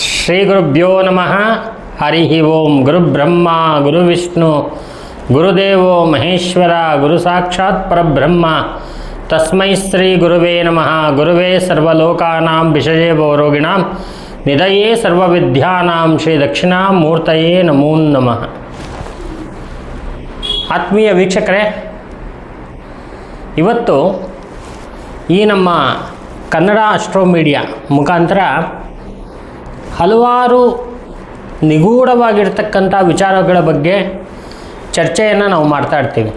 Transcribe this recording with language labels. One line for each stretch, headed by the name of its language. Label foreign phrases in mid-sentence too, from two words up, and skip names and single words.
Sanskrit: ಶ್ರೀಗುರುಭ್ಯೋ ನಮಃ. ಹರಿ ಓಂ. ಗುರುಬ್ರಹ್ಮ ಗುರುವಿಷ್ಣು ಗುರುದೇವೋ ಮಹೇಶ್ವರ ಗುರು ಸಾಕ್ಷಾತ್ ಪರಬ್ರಹ್ಮ ತಸ್ಮೈ ಶ್ರೀ ಗುರುವೇ ನಮಃ. ಗುರುವೇ ಸರ್ವಲೋಕಾನಾಂ ವಿಷಯೇ ಭವರೋಗಿಣಾಂ ನಿಧಯೇ ಸರ್ವವಿದ್ಯಾನಾಂ ಶ್ರೀ ದಕ್ಷಿಣಾಮೂರ್ತಯೇ ನಮೋ ನಮಃ.
Kannada: ಆತ್ಮೀಯ ವೀಕ್ಷಕರೇ, ಇವತ್ತು ಈ ನಮ್ಮ ಕನ್ನಡ ಆಸ್ಟ್ರೋ ಮೀಡಿಯಾ ಮುಖಾಂತರ ಹಲವಾರು ನಿಗೂಢವಾಗಿರ್ತಕ್ಕಂಥ ವಿಚಾರಗಳ ಬಗ್ಗೆ ಚರ್ಚೆಯನ್ನು ನಾವು ಮಾಡ್ತಾ ಇರ್ತೀವಿ.